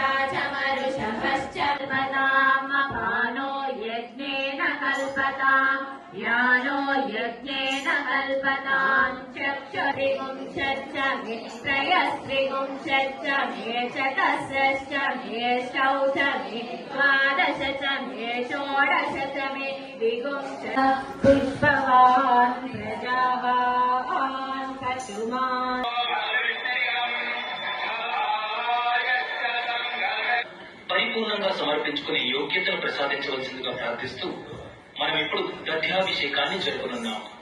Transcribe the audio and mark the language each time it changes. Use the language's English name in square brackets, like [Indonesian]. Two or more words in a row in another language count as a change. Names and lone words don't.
[Sanskrit] च मरुषभश्च कल्पतामपानो यज्ञेन कल्पताम् यानो यज्ञेन कल्पताम् चक्षुरिगुंशश्च मे त्रयस्त्रिगुंशश्च मे चतस्रश्च मे षौच मे द्वादश च मे षोडश च मे विगुंश पुष्पवान् प्रजावान् पशुमान् [Telugu] పరిపూర్ణంగా సమర్పించుకునే యోగ్యతను ప్రసాదించవలసిందిగా ప్రార్థిస్తూ మనం ఇప్పుడు దధ్యాభిషేకాన్ని జరుపునున్నాం.